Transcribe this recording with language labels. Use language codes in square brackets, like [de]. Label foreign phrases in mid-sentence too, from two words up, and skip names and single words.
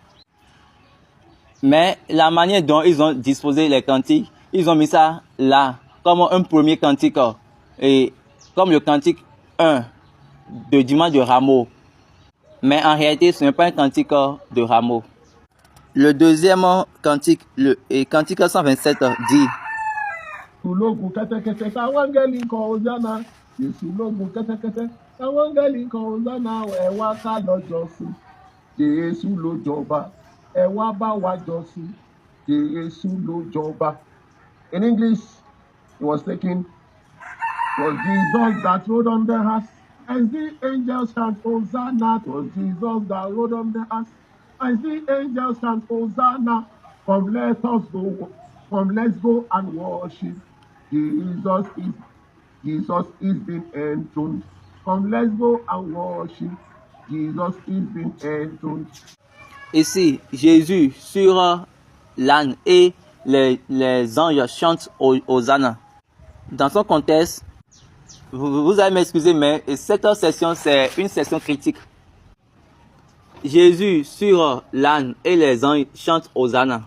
[fr] Mais la manière dont ils ont disposé les cantiques, ils ont mis ça là, comme un premier cantique, et comme le cantique 1 de dimanche de Rameau. Mais en réalité, ce n'est pas un cantique de Rameau. Le deuxième cantique, cantique 127 dit: [yo] Ulogun kẹ́tẹ́kẹ́tẹ́ táwọn áńgẹ́lì ń kọ Hosanna. Jésù lógun kẹ́tẹ́kẹ́tẹ́ táwọn áńgẹ́lì ń kọ Hosanna. Ẹ wá ká lọ́jọ́ sí. Jésù ló jọba. Ẹ wá bá wa jọ sí. Jésù ló jọba. [en] In English, it was taken, was Jesus that rode on the horse, as the angels chant Hosanna. It was Jesus that rode on the horse, as the angels chant Hosanna. Come, let us go. Come, let's go and worship. Jesus is being enthroned. Come, let's go and worship. Jesus is being enthroned. [fr] Ici, Jésus sur l'âne et les anges chantent Hosanna. Dans son contexte, vous allez m'excuser, mais cette session, c'est une session critique. Jésus sur l'âne et les anges chantent Hosanna.